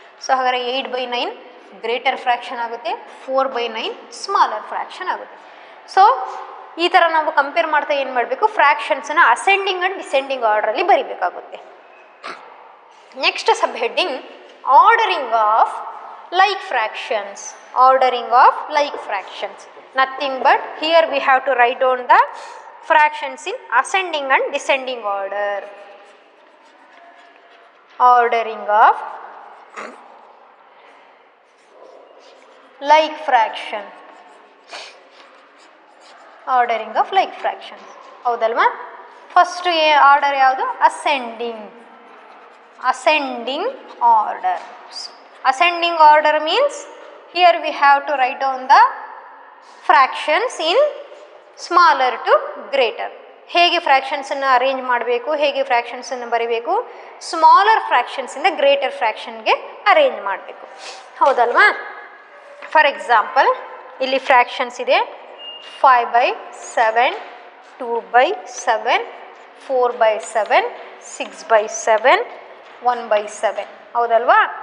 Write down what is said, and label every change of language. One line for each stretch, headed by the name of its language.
Kannada: So ಹಾಗಾದರೆ 8/9 greater fraction ಆಗುತ್ತೆ, 4/9 smaller fraction ಆಗುತ್ತೆ. ಸೊ ಈ ಥರ ನಾವು ಕಂಪೇರ್ ಮಾಡ್ತಾ ಏನು ಮಾಡಬೇಕು, ಫ್ರ್ಯಾಕ್ಷನ್ಸನ್ನು ascending and descending ಆರ್ಡ್ರಲ್ಲಿ ಬರಿಬೇಕಾಗುತ್ತೆ.
English: Next sub heading ordering of like fractions. Ordering of like fractions, nothing but here we have to write down the fractions in ascending and descending order. Ordering of like fraction, ordering of like fractions. ಹೌದಲ್ವಾ?
Kannada: First order ಯಾವುದು? Ascending, ascending order.
English: Ascending order means here we have to write down the fractions in smaller to greater.
Kannada: ಹೇಗೆ ಫ್ರ್ಯಾಕ್ಷನ್ಸನ್ನು arrange ಮಾಡಬೇಕು, ಹೇಗೆ ಫ್ರ್ಯಾಕ್ಷನ್ಸನ್ನು ಬರೀಬೇಕು, smaller ಫ್ರ್ಯಾಕ್ಷನ್ಸಿಂದ greater ಫ್ರ್ಯಾಕ್ಷನ್ಗೆ arrange ಮಾಡಬೇಕು. ಹೌದಲ್ವಾ? For example ಇಲ್ಲಿ fractions ಇದೆ 5/7, 2/7, 4/7, 6/7, 1/7. ಹೌದಲ್ವಾ?